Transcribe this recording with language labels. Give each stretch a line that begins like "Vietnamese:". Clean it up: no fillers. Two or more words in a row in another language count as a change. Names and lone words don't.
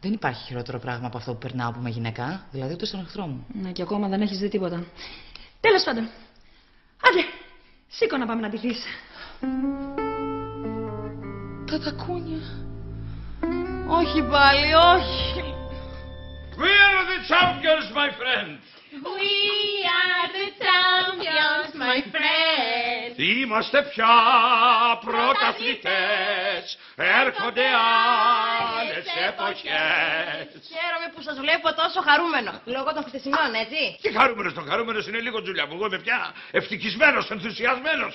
Greek: Δεν υπάρχει χειρότερο πράγμα από αυτό που περνάω από με γυναίκα, δηλαδή ούτε στον εχθρό μου. Ναι, και ακόμα δεν έχεις δει τίποτα. Τέλος πάντων. Άντε, σήκω να πάμε να ντυθείς. Τα τακούνια. Όχι πάλι, όχι.
English: We are the champions, my friend. We are the champions, my friend.
Greek: Είμαστε πια πρωταθλητές. Έρχονται άλλες εποχές. Χαίρομαι που σας βλέπω τόσο χαρούμενο. Λόγω των χθεσινών, έτσι. Τι χαρούμενος είναι λίγο, Τζούλια μου. Εγώ είμαι πια ευτυχισμένος, ενθουσιασμένος.